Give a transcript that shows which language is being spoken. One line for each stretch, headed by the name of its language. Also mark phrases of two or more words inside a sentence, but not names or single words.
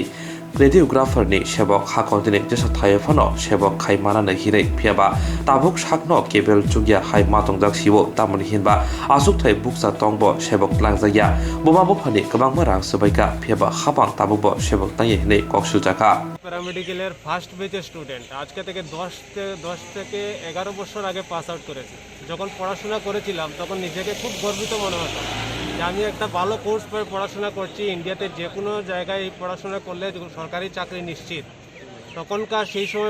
Kok Borok: Radiographer ni sebok hakordine jesa thayefano sebok khaimana na hirei phiaba tabuk sakno kebel chugya hai matongjak sibo tamani hinba asuk thai buksa tongbo sebok langjaya bomabo phani kabangma rang sabaika phiaba khapang tabukbo sebok tangi hinei koksujaka
Bangla: প্যারামেডিক্যালের
English: first batch student
Bangla: আজকে থেকে 10 থেকে 11 বছর আগে
English: pass out
Bangla: করেছি যখন পড়াশোনা করেছিলাম তখন নিজেকে খুব গর্বিত মনে হতো যে আমি একটা ভালো কোর্স পড়ে পড়াশোনা করছি ইন্ডিয়াতে যে কোনো জায়গায় এই পড়াশোনা করলে সরকারি চাকরি নিশ্চিত তখনকার সেই সময়